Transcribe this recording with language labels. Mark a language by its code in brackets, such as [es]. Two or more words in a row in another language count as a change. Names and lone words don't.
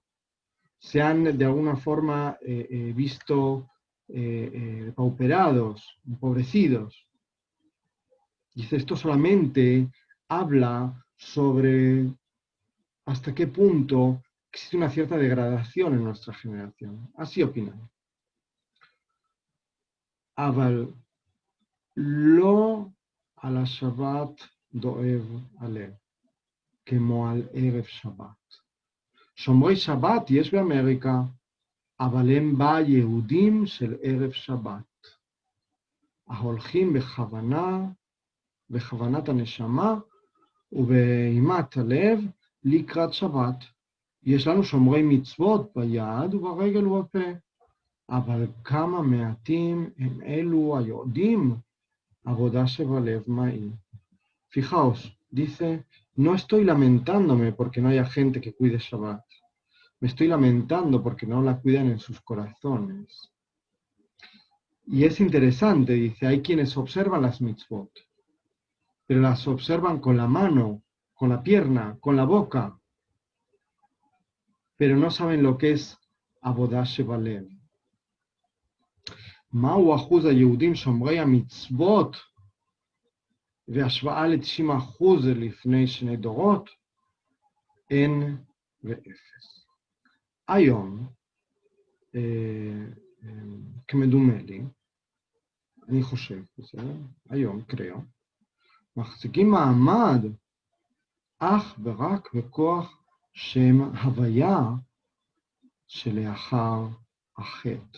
[es] Se han de alguna forma visto pauperados, empobrecidos. Dice, esto solamente habla sobre hasta qué punto existe una cierta degradación en nuestra generación. Así opinan. [he] אבל לא על השבת דואב הלב, כמו על ערב שבת. שומרי שבת יש באמריקה, אבל הם בה יהודים של ערב שבת, ההולכים בכוונת הנשמה ובאימת הלב לקראת שבת. יש לנו שומרי מצוות ביד וברגל ובפה, אבל כמה מעטים הם אלו היודעים עבודה שבלב מהי. [es] Fijaos, dice, no estoy lamentándome porque no haya gente que cuide Shabbat. Me estoy lamentando porque no la cuidan en sus corazones. Y es interesante, dice, hay quienes observan las mitzvot, pero las observan con la mano, con la pierna, con la boca, pero no saben lo que es [he] עבודה שבלב. מהו אחוז היהודים שומרי המצוות והשוואה ל-90% לפני שני דורות? אין ואפס. היום, כמדומה לי, אני חושב, היום, קריאו, מחזיקים מעמד אך ורק בכוח שם הוויה שלאחר החטא.